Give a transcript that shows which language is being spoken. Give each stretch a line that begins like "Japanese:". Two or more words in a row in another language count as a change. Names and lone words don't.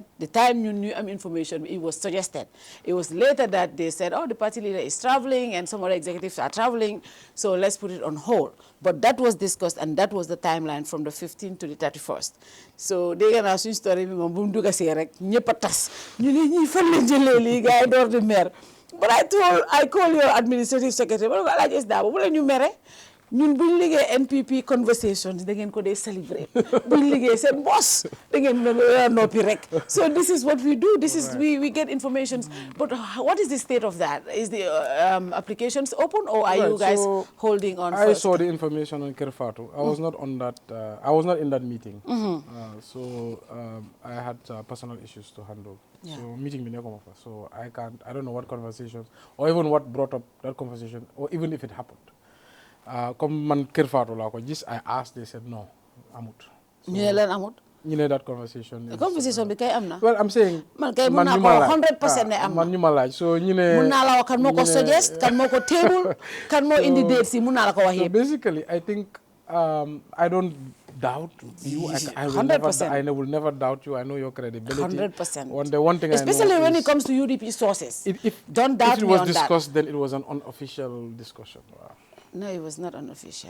English: The time you knew information, it was suggested. It was later that they said, oh, the party leader is traveling and some other executives are traveling, so let's put it on hold. But that was discussed and that was the timeline from the 15th to the 31st. So they can ask you story, but I call your administrative secretary,
Wolof: ñun buñ liggéey NPP conversations da ngeen ko dee celebrate buñ liggéey seen boss da ngeen noppi rek.
English: So this is what we do. This is we get informations. But what is the state of that? Is the applications open or are you guys holding on? I saw the information on Kerr Fatou. I was not on that. I was not in that meeting. So I had personal issues to handle. Yeah. So meeting me never. So I don't know what conversations or even what brought up that conversation or even if it happened.
Wolof: Comme man Kerr Fatou laa ko gis,
English: I asked, they said no,
Wolof: amut. ñu ne leen amut. ñu ne
English: that conversation.
Wolof: Conversation bi kay am na.
English: Well, I'm saying.
Wolof: man kay mun naa ko 100% ne am na. man ñu ma laaj so ñu ne. mun naa la wax kan moo ko suggest, kan moo ko table, kan moo indi date si mun naa la ko wax yëpp.
English: Basically, I think I don't doubt you. I will never doubt you. I know your credibility. 100%. One thing especially I know when is it comes to UDP sources. Don't doubt me on that. If it was discussed, then it was an unofficial discussion. Wow. No, it was not unofficial.